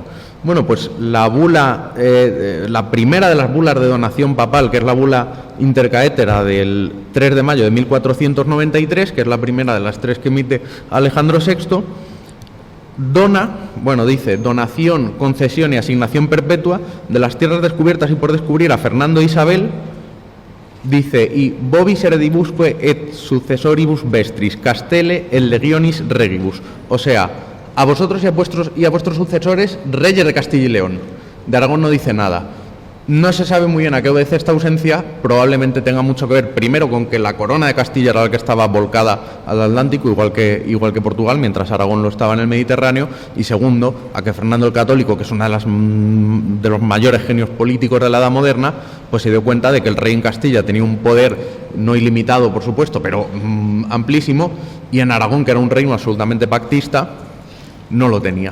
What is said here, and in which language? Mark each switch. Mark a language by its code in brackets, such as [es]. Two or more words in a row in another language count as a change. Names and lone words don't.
[es] Bueno, pues la bula, la primera de las bulas de donación papal, que es la bula intercaetera del 3 de mayo de 1493, que es la primera de las tres que emite Alejandro VI, dice: donación, concesión y asignación perpetua de las tierras descubiertas y por descubrir a Fernando e Isabel. [la] Dice: y vobis heredibusque et successoribus vestris castelle et legionis regibus. [es] O sea, a vosotros y a vuestros sucesores, reyes de Castilla y León. De Aragón no dice nada. No se sabe muy bien a qué obedece esta ausencia. Probablemente tenga mucho que ver, primero, con que la corona de Castilla era la que estaba volcada al Atlántico, igual que Portugal, mientras Aragón lo estaba en el Mediterráneo, y segundo, a que Fernando el Católico, que es uno de los mayores genios políticos de la Edad Moderna, pues se dio cuenta de que el rey en Castilla tenía un poder no ilimitado, por supuesto, pero amplísimo, y en Aragón, que era un reino absolutamente pactista, no lo tenía.